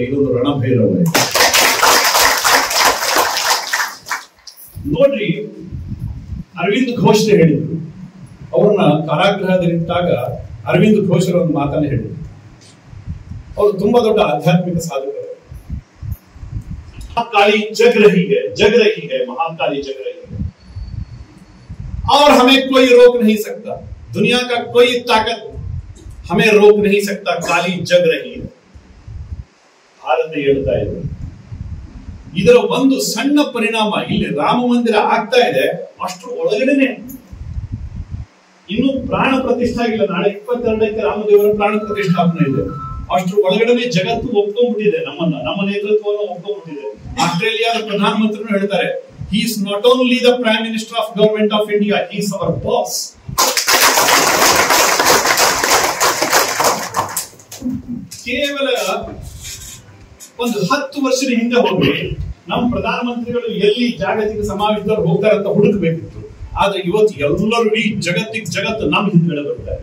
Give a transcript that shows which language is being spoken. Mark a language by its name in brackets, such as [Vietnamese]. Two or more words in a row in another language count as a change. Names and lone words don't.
[Kannada] ಇದೊಂದು ರಣಭೈರವ. ನೋಡ್ರಿ, ಅರವಿಂದ್ ಘೋಷ್ ಹೇಳಿದ್ರು. ಅವ್ರನ್ನ ಕಾರಾಗೃಹದಲ್ಲಿಟ್ಟಾಗ ಅರವಿಂದ್ ಘೋಷ್ ಒಂದು ಮಾತನ್ನ ಹೇಳಿದ್ರು. ಅವರು ತುಂಬಾ ದೊಡ್ಡ ಆಧ್ಯಾತ್ಮಿಕ ಸಾಧಕರು. [Hindi] महाकाली जग रही है, महाकाली जग रही है और हमें कोई रोक नहीं सकता. दुनिया का कोई ताकत हमें रोक नहीं सकता. काली जग रही है. [Kannada] ಭಾರತ ಹೇಳ್ತಾ ಇದೆ. ಇದರ ಒಂದು ಸಣ್ಣ ಪರಿಣಾಮ ಇಲ್ಲಿ ರಾಮ ಮಂದಿರ ಆಗ್ತಾ ಇದೆ. ಅಷ್ಟರ ಒಳಗಡೆನೆ ಇನ್ನು ಪ್ರಾಣ ಪ್ರತಿಷ್ಠೆ ಆಗಿಲ್ಲ. ನಾಳೆ 22ಕ್ಕೆ ರಾಮದೇವರ ಪ್ರಾಣ ಪ್ರತಿಷ್ಠಾಪನೆ ಇದೆ. ಅಷ್ಟರ ಒಳಗಡೆ ಜಗತ್ತು ಒಪ್ಕೊಂಡ್ಬಿಟ್ಟಿದೆ. ನಮ್ಮ ನೇತೃತ್ವವನ್ನು ಒಪ್ಕೊಂಡ್ಬಿಟ್ಟಿದೆ. ಆಸ್ಟ್ರೇಲಿಯಾದ ಪ್ರಧಾನಮಂತ್ರಿಗಳು ಹೇಳ್ತಾರೆ, [English] he is not only the prime minister of government of India, he is our boss. [Kannada] ಕೇವಲ ಒಂದು 10 ವರ್ಷದ ಹಿಂದೆ ಹೋಗಿ ನಮ್ಮ ಪ್ರಧಾನಮಂತ್ರಿಗಳು ಎಲ್ಲಿ ಜಾಗತಿಕ ಸಮಾವೇಶದಲ್ಲಿ ಹೋಗ್ತಾರೆ ಅಂತ ಹುಡುಕಬೇಕಿತ್ತು. ಆದ್ರೆ ಇವತ್ತು ಎಲ್ಲರೂ ಈ ಜಗತ್ತು ನಮ್ಮ ಹಿಂದ್ಗಡೆ ಬರ್ತಾರೆ.